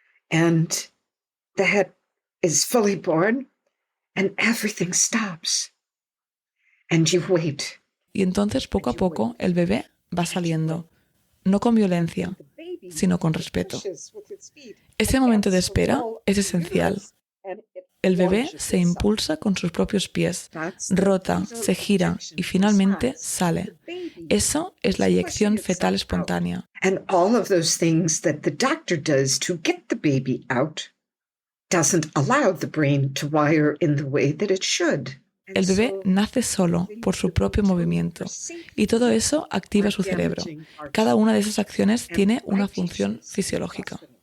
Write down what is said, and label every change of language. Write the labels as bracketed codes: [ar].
[en] And the head is fully born, And everything stops. And you wait. [es] Y entonces, poco a poco, el bebé va saliendo, no con violencia, sino con respeto. Ese momento de espera es esencial. El bebé se impulsa con sus propios pies, rota, se gira y finalmente sale. Eso es la eyección fetal espontánea. [en] And all of those things that the doctor does to get the baby out doesn't allow the brain to wire in the way that it should. [es] El bebé nace solo por su propio movimiento y todo eso activa su cerebro. Cada una de esas acciones tiene una función fisiológica.